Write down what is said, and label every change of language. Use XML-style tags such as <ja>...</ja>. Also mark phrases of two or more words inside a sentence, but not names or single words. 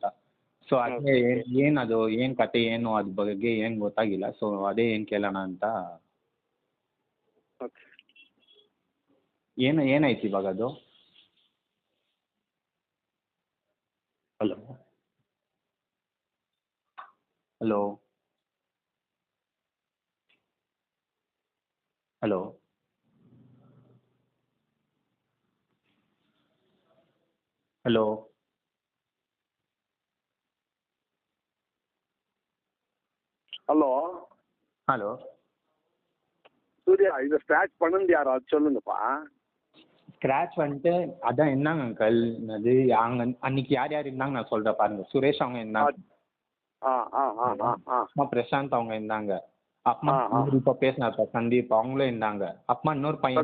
<kn>ಸೊ ಅದೇ ಏನದು ಏನು ಕತೆ ಏನು ಅದ್ರ ಬಗ್ಗೆ ಏನು ಗೊತ್ತಾಗಿಲ್ಲ ಸೊ ಅದೇ ಏನು ಕೇಳೋಣ ಅಂತ ಏನಾಯ್ತು ಇವಾಗ ಅದು ಹಲೋ ಹಲೋ ಹಲೋ ಹಲೋ ಹಲೋ ಹಲೋ</kn> <ta>சூர்யா இதை ஸ்க்ராட்ச் பண்ணது யாரோ அது சொல்லுங்கப்பா. ஸ்க்ராட்ச் வந்துட்டு அதான் இருந்தாங்க அங்கிள். அது அங்கே அன்னைக்கு யார் யார் இருந்தாங்க நான் சொல்கிறேன் பாருங்க. சுரேஷ் அவங்க இருந்தாங்க, ஆ ஆ ஆ ஆ ஆ அப்புறமா பிரசாந்த் அவங்க இருந்தாங்க, அப்புறமா ஆ. இப்போ பேசினார் சந்தீப் அவங்களும் இருந்தாங்க, அப்புறமா இன்னொரு பையன்</ta>